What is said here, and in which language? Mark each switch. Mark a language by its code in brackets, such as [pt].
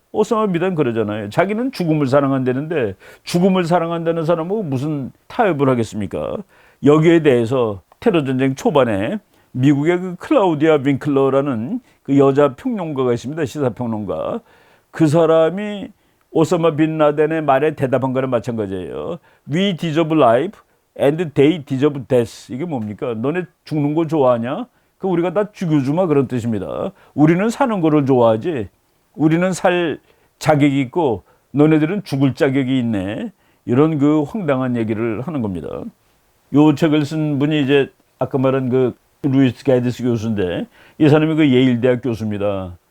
[ko] 오사마 빈 라덴 그러잖아요. 자기는 죽음을 사랑한다는데 죽음을 사랑한다는 사람하고 무슨 타협을 하겠습니까? 여기에 대해서 테러 전쟁 초반에 미국의 클라우디아 윙클러라는 여자 평론가가 있습니다. 시사평론가. 그 사람이 오사마 빈 라덴의 말에 대답한 거랑 마찬가지예요. [en] We deserve life and they deserve death. [ko] 이게 뭡니까? 너네 죽는 거 좋아하냐? 우리가 다 죽여주마 그런 뜻입니다. 우리는 사는 거를 좋아하지. 우리는 살 자격이 있고 너네들은 죽을 자격이 있네. 이런 황당한 얘기를 하는 겁니다. 요 책을 쓴 분이 이제 아까 말한 루이스 게이드스 교수인데 이 사람이 예일대학 교수입니다.